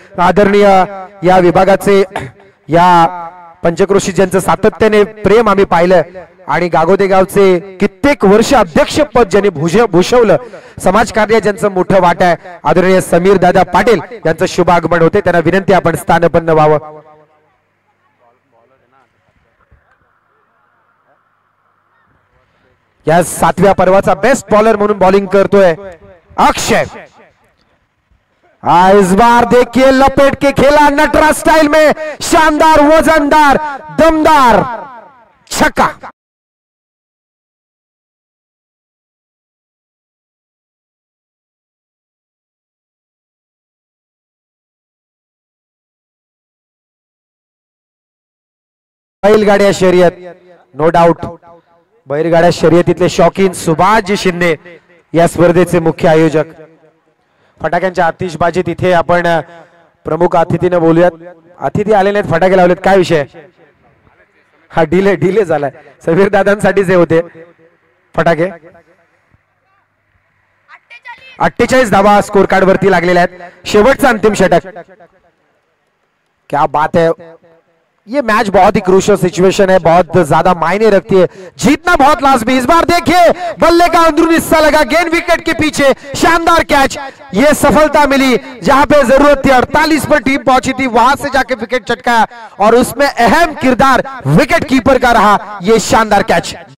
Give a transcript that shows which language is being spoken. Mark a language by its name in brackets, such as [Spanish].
[Marathi] आदरणीय या विभागाचे या पंचक्रोशी ज्यांचं सातत्याने प्रेम आम्ही पाहिलं आणि गागोदे गावचे कित्येक वर्ष अध्यक्षपद ज्यांनी भूषवलं, समाजकार्य ज्यांचं मोठं वाट आहे, आदरणीय समीर दादा पाटील यांचं शुभ आगमन होते. त्यांना विनंती आपण स्थानपन्न व्हावं. या 7व्या पर्वाचा बेस्ट बॉलर म्हणून बॉलिंग करतोय अक्षय. [Hindi] इस बार देखिए लपेट के खेला नटराज स्टाइल में, शानदार वजनदार दमदार छक्का. [Marathi] बैलगाड्या शर्यत, [English] no doubt [Marathi] बैलगाड्या शर्यतीतले शौकीन सुभाषजी शिंदे या स्पर्धेचे मुख्य आयोजक. फटाक्यांच्या आतिषबाजीत इथे आपण प्रमुख अतिथीने बोलूयात. अतिथी आलेले आहेत, फटाके लावलेत, काय विषय? हा डिले झालाय. समीर दादांसाठीच हे होते फटाके. 48 धावा स्कोर कार्ड वरती लागलेल्या आहेत. शेवटचा अंतिम षटक. [Hindi] क्या बात है, ये मैच बहुत ही क्रूशियल सिचुएशन है, बहुत ज्यादा मायने रखती है, जीतना बहुत लाजमी. इस बार देखिए बल्ले का अंदरूनी हिस्सा लगा गेंद विकेट के पीछे, शानदार कैच. ये सफलता मिली जहां पे जरूरत थी. 48 पर टीम पहुंची थी, वहां से जाके विकेट चटकाया और उसमें अहम किरदार विकेट कीपर का रहा. ये शानदार कैच.